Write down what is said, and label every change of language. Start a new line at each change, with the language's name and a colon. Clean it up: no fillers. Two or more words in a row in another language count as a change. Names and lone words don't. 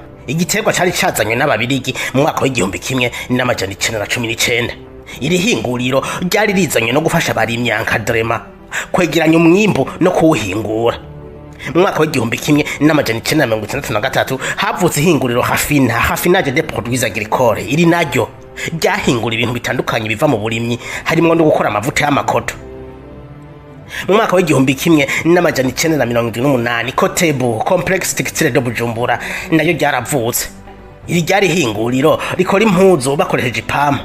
Rundi: Igiterwa cari cazanywe n'ababirigi mu mwaka wa 1919. Iri hinguriro ryari rizanywe no gufasha abarimyi encadrement kwegeranya umwimbu no kuwuhingura. Mu mwaka wa 1963 havutse ihinguriro Raffinage des produits agricoles. Iri naryo ryahingura ibintu bitandukanye biva mu burimyi harimo no gukora amavuta y'amakoto. Mu mwaka wa 1978 Kotebu Complexe Textile de Bujumbura nayo ryaravutse. Iri ryari hinguriro rikora impuzu bakoresheje ipampa.